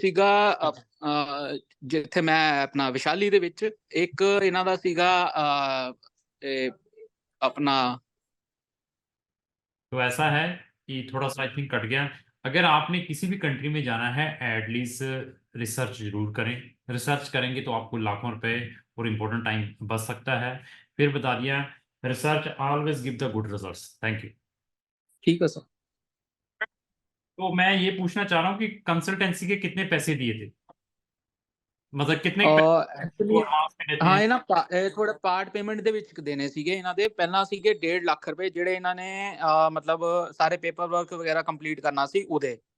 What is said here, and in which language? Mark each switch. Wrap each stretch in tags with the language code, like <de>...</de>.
<pa>ਸੀਗਾ ਜਿੱਥੇ ਮੈਂ ਆਪਣਾ ਵਿਸ਼ਾਲੀ ਦੇ ਵਿੱਚ, ਇੱਕ ਇਹਨਾਂ ਦਾ ਸੀਗਾ अपना।</pa> <hi>तो ऐसा है कि थोड़ा सा आई थिंक कट गया। अगर आपने किसी भी कंट्री में जाना है एटलीस्ट रिसर्च जरूर करें। रिसर्च करेंगे तो आपको लाखों रुपए और इम्पोर्टेंट टाइम बच सकता है। फिर बता दिया, research always give the good results. Thank you. ठीक है सर। तो मैं ये पूछना चाह रहा हूँ कि कंसल्टेंसी के कितने पैसे दिए थे, मतलब कितने पैसे</hi> <pa>ਐਕਚੁਅਲੀ</pa> <hi>एडवांस में देते</hi> <pa>ਹਾਂ</pa> <hi>हैं?</hi> <pa>ਇਹ ਥੋੜਾ ਪਾਰਟ ਪੇਮੈਂਟ ਦੇ ਵਿੱਚ ਦੇਣੇ ਸੀਗੇ ਇਹਨਾਂ ਦੇ। ਪਹਿਲਾਂ ਸੀਗੇ 1.5 ਲੱਖ ਰੁਪਏ ਜਿਹੜੇ ਇਹਨਾਂ ਨੇ ਮਤਲਬ ਸਾਰੇ ਪੇਪਰ ਵਰਕ ਵਗੈਰਾ ਕੰਪਲੀਟ ਕਰਨਾ ਸੀ ਉਹਦੇ।</pa>